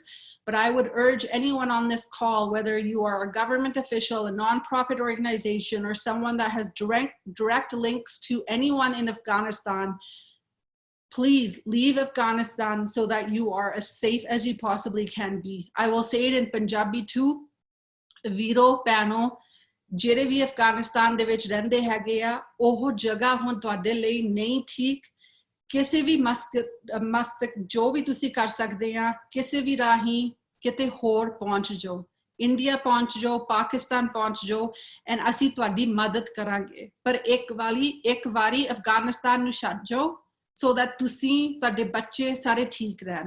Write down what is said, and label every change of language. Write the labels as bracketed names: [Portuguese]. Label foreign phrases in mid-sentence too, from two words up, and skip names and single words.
[English] But I would urge anyone on this call, whether you are a government official, a nonprofit organization, or someone that has direct links to anyone in Afghanistan, please leave Afghanistan so that you are as safe as you possibly can be. I will say it in Punjabi too. [Punjabi] Veero Pano, ਜਿਹੜੇ ਵੀ ਅਫਗਾਨਿਸਤਾਨ ਦੇ ਵਿੱਚ ਰਹਿੰਦੇ ਹੈਗੇ ਆ, ਉਹ ਜਗ੍ਹਾ ਹੁਣ ਤੁਹਾਡੇ ਲਈ ਨਹੀਂ ਠੀਕ। ਕਿਸੇ ਵੀ ਮਸਤਕ ਜੋ ਵੀ ਤੁਸੀਂ ਕਰ ਸਕਦੇ ਆ, ਕਿਸੇ ਵੀ ਰਾਹੀਂ ਕਿਤੇ ਹੋਰ ਪਹੁੰਚ ਜਾਓ, ਇੰਡੀਆ ਪਹੁੰਚ ਜਾਓ, ਪਾਕਿਸਤਾਨ ਪਹੁੰਚ ਜਾਓ, ਐਂਡ ਅਸੀਂ ਤੁਹਾਡੀ ਮਦਦ ਕਰਾਂਗੇ। ਪਰ ਇੱਕ ਵਾਰੀ ਅਫਗਾਨਿਸਤਾਨ ਨੂੰ ਛੱਡ ਜਾਓ, [English] so that [Punjabi] ਤੁਸੀਂ, ਤੁਹਾਡੇ ਬੱਚੇ ਸਾਰੇ ਠੀਕ ਰਹਿਣ।